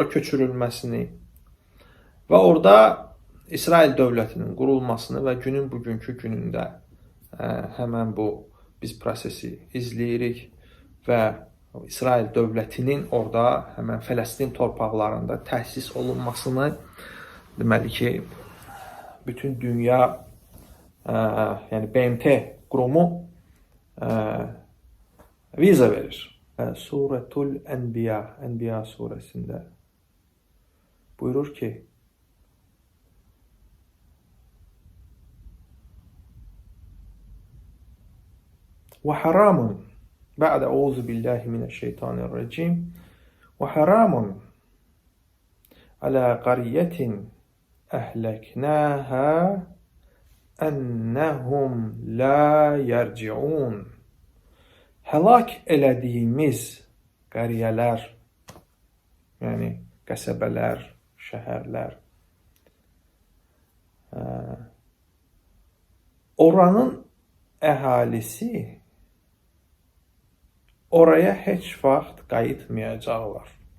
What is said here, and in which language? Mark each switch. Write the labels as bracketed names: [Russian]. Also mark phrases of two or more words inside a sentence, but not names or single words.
[Azerbaijani] köçürülməsini və orada İsrail dövlətinin qurulmasını və günün bugünkü günündə həmən bu biz prosesi izləyirik və İsrail dövlətinin orada həmən Fələstin torpaqlarında təsis olunmasını, deməli ki, bütün dünya, yəni BMT qurumu viza verir. Suretul Enbiya, Enbiya suresində buyurur ki, [Arabic] وحرام بعد أعوذ بالله من الشيطان الرجيم وحرام على قرية أهلكناها أنهم لا يرجعون. [Azerbaijani] Həlak elədiyimiz qəriyyələr, yəni qəsəbələr, şəhərlər, oranın əhalisi oraya heç vaxt qayıtmayacaqlar.